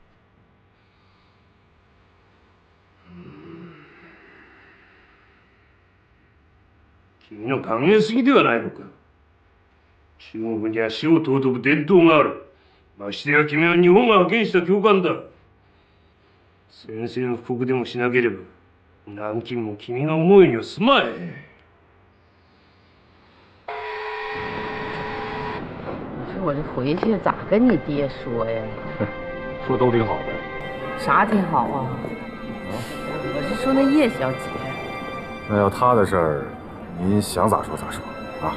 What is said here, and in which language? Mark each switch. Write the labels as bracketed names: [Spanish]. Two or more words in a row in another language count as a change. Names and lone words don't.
[Japanese] 君の考えすぎではないのか。中国には死を尊ぶ伝統がある。ましてや君は日本が派遣した教官だ。宣戦布告でもしなければ、南京も君が思うにはすまい。 [Chinese] 你说我这回去咋跟你爹说呀？说都挺好的。啥挺好啊？我是说那叶小姐。那要她的事儿，您想咋说咋说啊？